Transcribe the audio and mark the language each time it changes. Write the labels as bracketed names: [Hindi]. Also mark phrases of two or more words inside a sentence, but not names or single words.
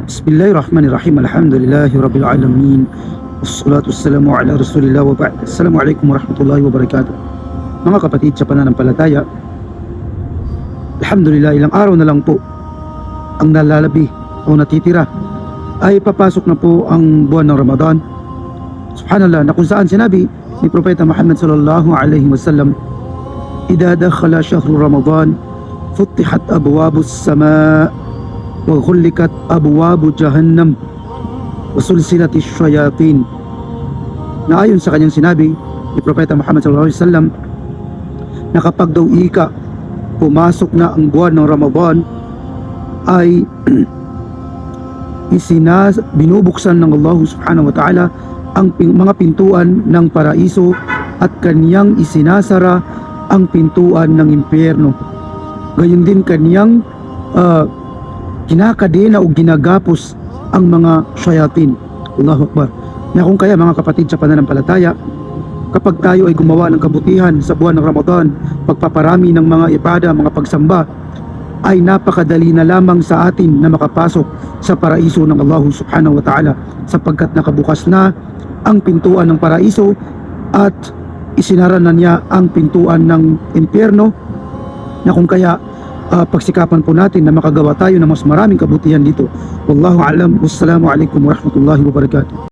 [Arabic] بسم الله الرحمن الرحيم. الحمد لله رب العالمين. والصلاة والسلام على رسول الله وبعد. السلام عليكم ورحمة الله وبركاته. [Filipino] Mga kapatid sa pananampalataya, alhamdulillah, ilang araw na lang po ang nalalabi o natitira ay papasok na po ang buwan ng Ramadan. [Arabic] سبحان الله, [Filipino] na kung saan sinabi ni Propeta Muhammad [Arabic] صلى الله عليه وسلم، "إذا دخل شهر رمضان فتحت أبواب السماء وغلقت أبواب جهنم وسلسلت الشياطين." [Filipino] Na ayon sa kanyang sinabi ni Propeta Muhammad [Arabic] صلى الله عليه وسلم, [Filipino] na kapag daw ika pumasok na ang buwan ng Ramadan ay binubuksan ng Allah [Arabic] سبحانه وتعالى [Filipino] ang mga pintuan ng paraiso at kaniyang isinasara ang pintuan ng impyerno. Gayon din kaniyang kinakadena o ginagapos ang mga shayatin. [Arabic] الله أكبر. [Filipino] Na kung kaya mga kapatid sa pananampalataya, kapag tayo ay gumawa ng kabutihan sa buwan ng Ramadan, pagpaparami ng mga ibada, mga pagsamba, ay napakadali na lamang sa atin na makapasok sa paraiso ng Allah [Arabic] سبحانه وتعالى, [Filipino] sapagkat nakabukas na ang pintuan ng paraiso at isinara na niya ang pintuan ng impyerno. Na kung kaya pagsikapan po natin na makagawa tayo ng mas maraming kabutihan dito. [Arabic] والله أعلم. والسلام عليكم ورحمة الله وبركاته.